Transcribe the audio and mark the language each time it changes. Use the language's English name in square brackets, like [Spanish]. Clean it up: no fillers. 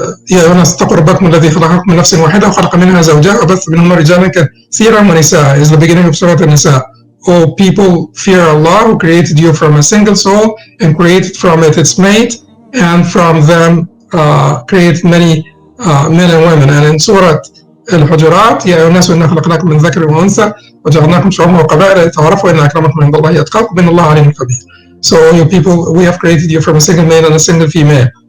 [Arabic] يا أيها الناس اتقوا ربكم الذي خلقكم من نفس واحدة وخلق منها زوجها وبث منهما رجالا كثيرا ونساء [English] is the beginning of Surah An-Nisa. O people, fear Allah who created you from a single soul and created from it its mate, and from them created many men and women. And in Surah Al-Hujurat, [Arabic] يا أيها الناس إنا خلقناكم من ذكر وأنثى وجعلناكم شعوبا وقبائل لتعارفوا إن أكرمكم عند الله أتقاكم إن الله عليم خبير. [English] So you people, we have created you from a single male and a single female.